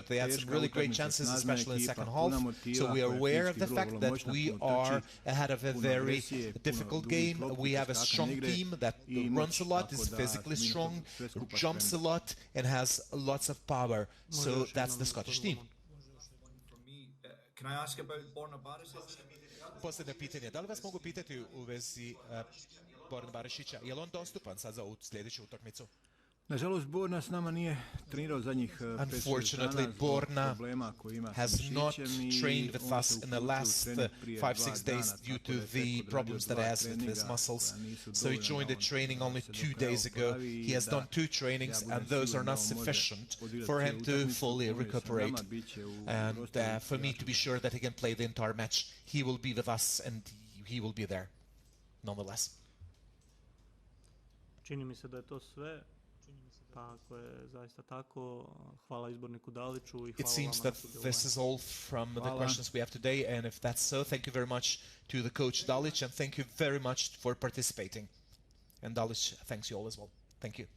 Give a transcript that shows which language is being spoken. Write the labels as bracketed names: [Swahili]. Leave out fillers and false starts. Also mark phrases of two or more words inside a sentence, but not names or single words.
[English] They had some really great chances, especially in the second half. So we are aware of the fact that we are ahead of a very difficult game. We have a strong team that runs a lot, is physically strong, jumps a lot, and has lots of power. So that's the Scottish team. Can I ask about Borna Barisic? [Croatian] Posljednje pitanje, da li vas mogu pitati u vezi Borna Barišića? Je li on dostupan sad za ovu sljedeću utakmicu? Nažalost, Borna s nama nije trenirao zadnjih 5-6 dana zbog problema koji ima [English] has not trained with us in the last 5-6 days due to the problems that he has with his muscles. So he joined the training only 2 days ago. He has done 2 trainings, and those are not sufficient for him to fully recuperate. And for me to be sure that he can play the entire match, he will be with us, and he will be there nonetheless. [Croatian] Čini mi se da je to sve. Pa ako je zaista tako, hvala izborniku Daliću I hvala [English] It seems that this is all from the questions we have today, and if that's so, thank you very much to the coach Dalić, and thank you very much for participating. And Dalić thanks you all as well. Thank you.